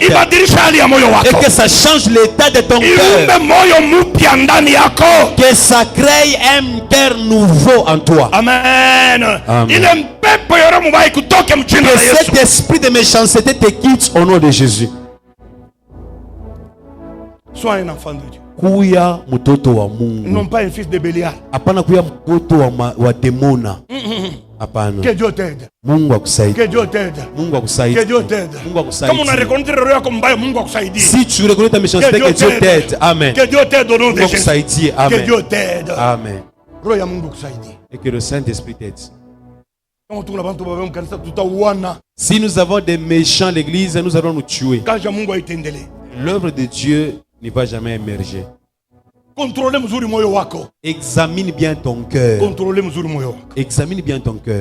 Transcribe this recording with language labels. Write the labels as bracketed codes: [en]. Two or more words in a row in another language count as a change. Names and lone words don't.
[fr] Et que ça change l'état de ton cœur. Que ça crée un cœur nouveau en toi. Amen. Amen. Que cet esprit de méchanceté te quitte au nom de Jésus. Sois un enfant de Dieu. [sw] Kuya mtoto wa Mungu. [fr] Non pas un fils de Bélial. [sw] Hapana kuya mtoto wa demona. Hapana. [fr] Que Dieu t'aide. [sw] Mungu akusaidie. [fr] Que Dieu t'aide. [sw] Mungu akusaidie. [fr] Que Dieu t'aide. [sw] Mungu akusaidie. [fr] Comme on a reconnaît le roi comme [sw] Mungu akusaidie. [fr] Si tu reconnais ta méchanceté, que Dieu t'aide. Amen. Que Dieu t'aide au nom de Jésus. Amen. Que Dieu t'aide. Amen. [sw] Roya Mungu akusaidie. [fr] Et que le Saint-Esprit t'aide. Si nous avons des méchants à l'église, nous allons nous tuer. L'œuvre de Dieu ne va jamais émerger. Examine bien ton cœur. Examine bien ton cœur.